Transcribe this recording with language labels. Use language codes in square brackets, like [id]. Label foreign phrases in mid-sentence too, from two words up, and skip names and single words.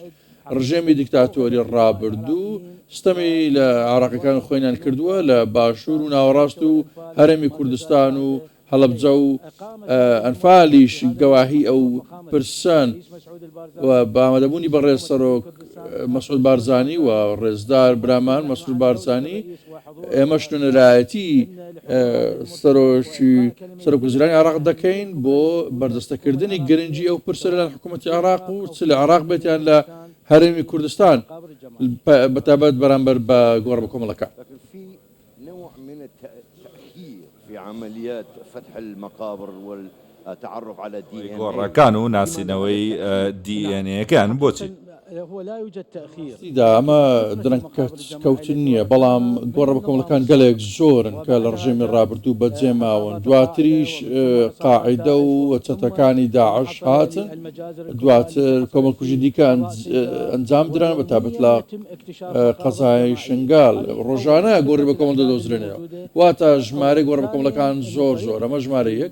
[ckb] ڕژێمی دیکتاتۆری ڕابردوو ستەمی لە عێراقیەکان خوێنیان کردووە لە باشوور و ناوەڕاست و هەرێمی کوردستان و هەڵەبجە و ئەنفالیش گەواهی ئەو پرسان و بامەدەبوونی بەڕێز سەرۆک مەسعود بارزانی و ڕێزدار برامان مەسعود بارزانی ئێمەش نوێنەرایەتی سەرۆکوەزیرانی عێراق دەکەین بۆ بەردەستەکردنی گرنگی ئەو پرسە لە حکوومەتی عێراق و چ لە عێراق بێتیان لە هەرێمی کوردستان بەتابەت بەرامبەر بە گۆڕە بە کۆمەڵەکان. [ar] في عمليات فتح المقابر والتعرف على DNA [ckb] گۆڕەکان و ناسینەوەی DNA کان بۆچی؟ ئەمە درەنگکەوتن نییە بەڵام گۆڕە بە کۆمەڵەکان گەلێک زۆرن کە لە ڕژێمی ڕابردوو بەجێماون دواتریش قاعیدە و چەتەکانی داعش هاتن دواتر کۆمەڵکوژی دیکە ئەنجام دران بە تابەت لە قەزای شنگال ڕۆژانە گۆڕی بە کۆمەڵ دەدۆزرێنەوە واتە ژمارەی گۆڕە بە کۆمەڵەکان زۆر ئەمە ژمارە یەک.